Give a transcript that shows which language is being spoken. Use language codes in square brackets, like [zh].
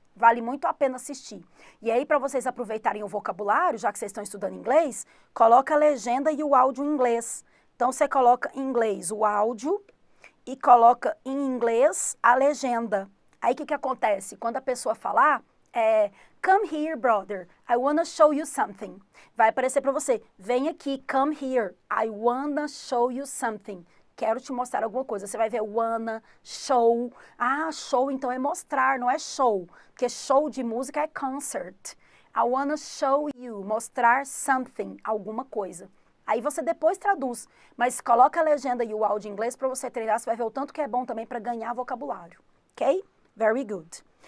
[pt] Vale muito a pena assistir. E aí, para vocês aproveitarem o vocabulário, já que vocês estão estudando inglês, coloca a legenda e o áudio em inglês. Então, você coloca em inglês o áudio e coloca em inglês a legenda. Aí, o que acontece? Quando a pessoa falar, [en] Come here, brother. I wanna show you something. [pt] Vai aparecer para você. Vem aqui, [en] come here. I wanna show you something. [pt] Quero te mostrar alguma coisa. Você vai ver wanna, show. Ah, show então é mostrar, não é show. Porque show de música é concert. [en] I wanna show you, [pt] mostrar something, alguma coisa. Aí você depois traduz, mas coloca a legenda e o áudio em inglês para você treinar, você vai ver o tanto que é bom também para ganhar vocabulário. Ok? [en] Very good.